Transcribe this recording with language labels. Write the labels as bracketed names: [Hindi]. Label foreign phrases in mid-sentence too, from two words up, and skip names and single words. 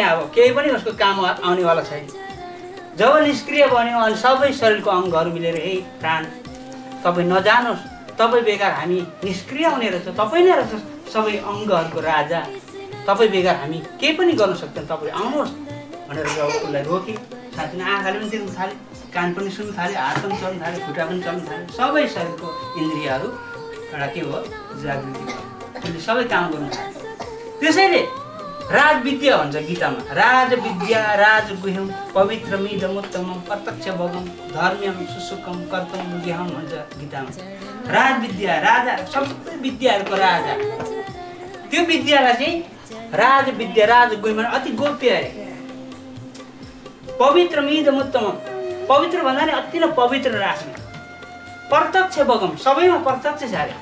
[Nepali] अब केही पनि उसको काम आउनेवाला छैन। जब निष्क्रिय बन्यो अनि सबै शरीरको अङ्गहरू मिलेर हे प्राण तपाईँ नजानुहोस्, तपाईँ बेकार हामी निष्क्रिय हुने रहेछ, तपाईँ नै रहेछ सबै अङ्गहरूको राजा, तपाईँ बेकार हामी केही पनि गर्न सक्दैन, तपाईँ आउनुहोस् भनेर जब उसलाई रोक्यो, साँच्चै आँखाले पनि देख्नु थाल्यो, कान पनि सुन्नु थाल्यो, हात पनि चल्नु थाल्यो, खुट्टा पनि चल्नु थाल्यो, सबै शरीरको इन्द्रियहरू एउटा के भयो जागृति भयो, त्यसले सबै काम गर्नु थाल्यो। त्यसैले राजविद्या भन्छ गीतामा, [Sanskrit] राजविद्या राजगुह्यम पवित्रमिदमुत्तमं प्रत्यक्षबोधं धर्म्यं सुसुखं कर्तुं गेहं [Nepali] भन्छ गीतामा। राजविद्या राजा, सबै विद्याहरूको राजा, त्यो विद्यालाई चाहिँ [Sanskrit] राजविद्या राजगुह्यम [Nepali] अति गोप्य अरे। पवित्रमिदमुत्तमं, पवित्र भन्दा नि अति नै पवित्र राख्ने, प्रत्यक्ष बगम सबैमा प्रत्यक्ष छ अरे।